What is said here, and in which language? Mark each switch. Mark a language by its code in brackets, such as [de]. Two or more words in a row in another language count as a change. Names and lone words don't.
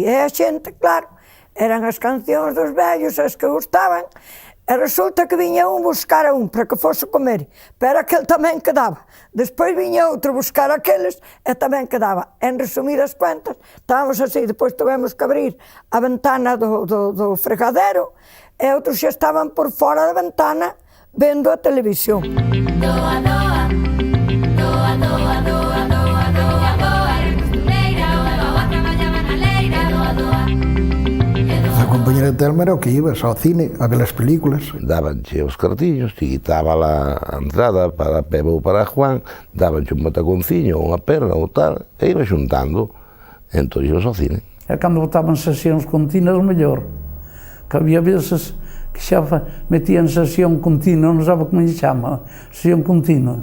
[gl] E a xente, claro, eran as cancións dos vellos as que gustaban, e resulta que viña un buscar a un para que fose comer, pero aquel tamén quedaba. Despois viña outro buscar aqueles e tamén quedaba. [es] En resumidas cuentas, estábamos así, [gl] depois tivemos que abrir a ventana do fregadero e outros xa estaban por fora da ventana vendo a televisión. Doa, doa, doa, doa, doa, doa, doa, doa, costureira, oa, traballaba na leira, doa, doa. A compañera de Telma era o que ibas ao cine a ver as películas. Dabanche os cartiños, ti quitaba a entrada para Pepe ou para Juan, dabanche un botaconciño, unha perna ou tal, e iba xuntando, entón ibas ao cine. E cando botaban sesións continuas, mellor. Que había veces que xa metían sesión continua, non sabe como se chama, sesión continua.